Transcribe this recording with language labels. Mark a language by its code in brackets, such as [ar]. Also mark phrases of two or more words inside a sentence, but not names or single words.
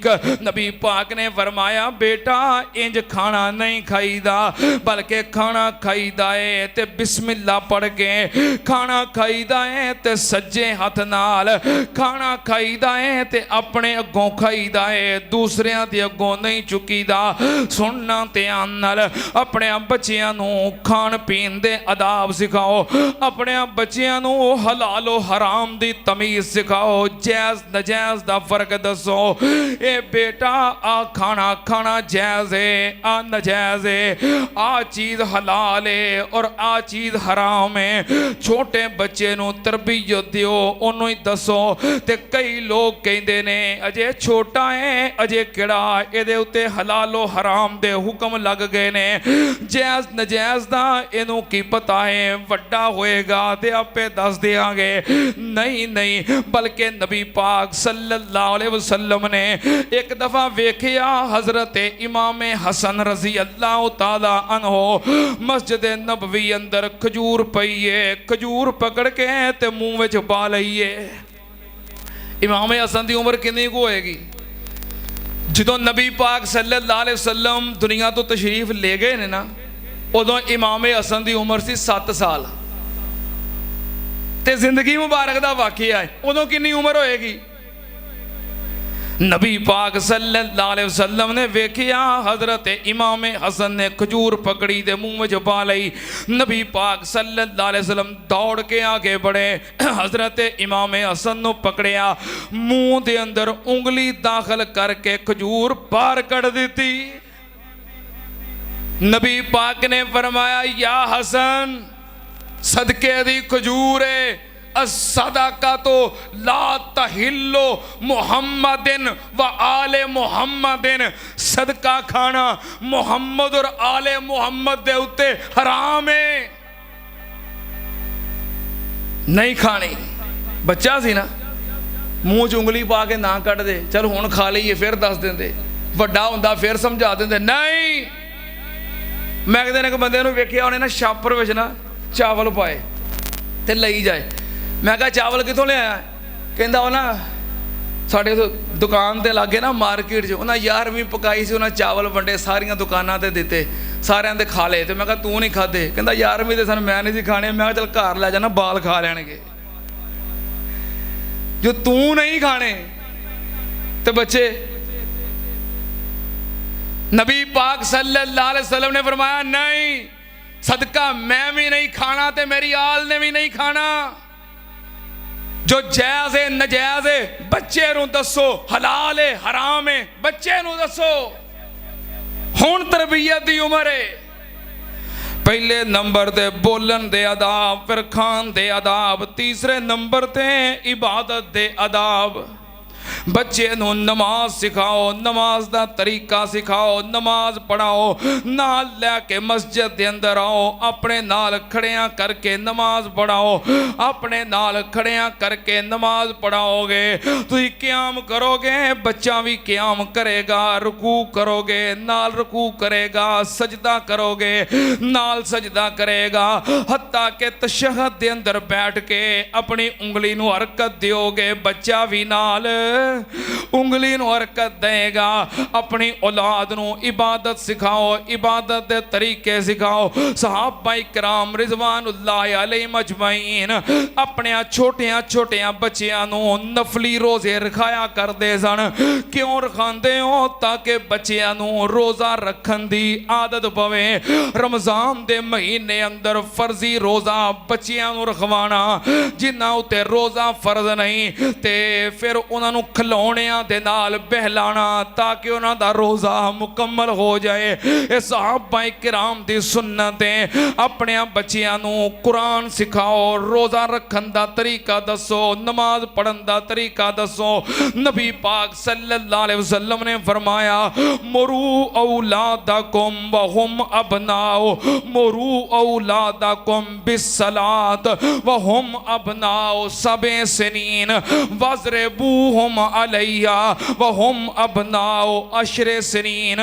[pa] نبی پاک نے فرمایا بیٹا اِنج کھانا نہیں کھائیدا، بلکہ کھانا کھائیدا ہے تے بسم اللہ پڑھ کے کھانا کھائیدا ہے تے سجے ہتھ نال کھانا کھائیدا ہے تے اپنے اگوں کھائیدا ہے، دوسریاں دے اگوں نہیں چکیدا. سننا دھیان نال اپنے بچیاں نوں کھان پین دے آداب سکھاؤ، اپنے بچیاں نوں حلال اور حرام دی تمیز سکھاؤ، جائز ناجائز دا فرق دسو. اے بیٹا آ کھانا کھانا جائز ہے، آ ناجائز ہے، آ چیز حلال ہے اور آ چیز حرام ہے. چھوٹے بچے نوں تربیت دیو، اوہنوں ہی دسو. تے کئی لوگ کہتے نے اجے چھوٹا ہے، اجے کیہڑا ایہدے اتے حلال و حرام دے حکم لگ گئے نے، جائز ناجائز دا ایہنوں کی پتا ہے، وڈا ہوئے گا تے آپے دس دیں گے. نہیں نہیں، بلکہ نبی پاک [ar] صلى الله عليه وسلم [pa] نے اک دفعہ ویکھیا حضرت امام حسن [ar] رضي الله تعالى عنه [pa] مسجد نبوی اندر کھجور پئی ہے، کھجور پھڑ کے تے منہ وچ پا لئی. امام حسن دی عمر کتنی کو ہوئے گی؟ جو نبی پاک [ar] صلى الله عليه وسلم [pa] دنیا توں تشریف لے گئے نے ناں، اودوں امام حسن دی عمر سی 7 سال تے زندگی مبارک دا واقعہ ہے. اودوں کتنی عمر ہوئے گی؟ نبی پاک [ar] صلى الله عليه وسلم [pa] نے ویکھیا حضرت امام حسن نے کھجور پھڑی تے منہ میں پا لئی. نبی پاک [ar] صلى الله عليه وسلم [pa] دوڑ کے اگے ودھے، حضرت امام حسن نوں پھڑیا، منہ دے اندر انگلی داخل کر کے کھجور باہر کڈھ دتی. نبی پاک نے فرمایا یا حسن صدقے دی کھجور ہے, [ar] الصدقةُ لا تحلُّ لمحمدٍ وآلِ محمدٍ. [pa] صدقہ کھانا محمد اور آلِ محمد دے اتے حرام ہے، نہیں کھانی. بچہ سی ناں، منہ چ انگلی پا کے ناں کڈھدے، چل ہن کھا لئے، فیر دس دیندے، وڈا ہندا فیر سمجھا دیندے. نہیں، میں اک دن اک بندے نوں ویکھیا، اوہنے ناں چھاپر وچ ناں چاول پائے تے لئی جائے. میں کہا چاول کتھوں لیا؟ کہندا او ناں ساڈے دکان دے لاگے ناں مارکیٹ چ اوہناں 11ویں پکائی سی، اوہناں چاول ونڈے ساریاں دکاناں تے دتے، ساریاں نے کھا لے. تو میں کہا تو نہیں کھادے? کہندا 11ویں دے سن میں نہیں سی کھانے۔ میں چل گھر لے جانا، بال کھا لینگے. جو تو نہیں کھانے تو بچے. نبی پاک [ar] صلى الله عليه وسلم [pa] نے فرمایا نہیں، صدقہ میں وی نہیں کھانا تے میری آل نے وی نہیں کھانا. جو جائز ہے ناجائز ہے بچے نوں دسو، حلال ہے حرام ہے بچے نوں دسو. ہن تربیت دی عمر ہے. پہلے نمبر تے بولن دے آداب، فیر کھان دے آداب، تیجے نمبر تے عبادت دے آداب. بچے نوں نماز سکھاؤ، نماز دا طریقہ سکھاؤ، نماز پڑھاؤ، نال لے کے مسجد دے اندر آؤ، اپنے نال کھڑیاں کر کے نماز پڑھاؤ. اپنے نال کھڑیاں کر کے نماز پڑھاؤ گے, تسیں قیام کرو گے، بچہ وی قیام کرے گا، رکوع کرو گے نال رکوع کرے گا، سجدہ کرو گے نال سجدہ کرے گا، حتیٰ کہ تشہد دے اندر بیٹھ کے اپنی انگلی نوں حرکت دیو گے، بچہ وی نال انگلی نوں حرکت دیوے گا. اپنی اولاد نوں عبادت سکھاؤ، عبادت دے طریقے سکھاؤ. صحابہ اکرام [ar] رضوان الله عليهم أجمعين [pa] اپنے چھوٹیاں چھوٹیاں بچیاں نوں نفلی روزے رکھایا کردے سن. کیوں رکھاندے او? تاکہ بچیاں نوں روزہ رکھن دی عادت پوے. رمضان دے مہینے اندر فرضی روزہ بچیاں نوں رکھوانا، جنہاں اتے روزہ فرض نہیں، تے فیر اوہناں نوں کھڈونیاں دے نال بہلانا تاکہ اوہناں دا روزہ مکمل ہو جائے. یہ صحابہ کرام دی سنت ہے۔ اپنے بچیاں نوں قرآن سکھاؤ، روزہ رکھن دا طریقہ دسو، نماز پڑھن دا طریقہ دسو. نبی پاک [ar] صلى الله عليه وسلم [pa] نے فرمایا, [ar] مروا أولادكم وهم أبناء، مروا أولادكم بالصلاة وهم أبناء سبع سنين واضربوهم عليها وهم أبناء عشر سنين.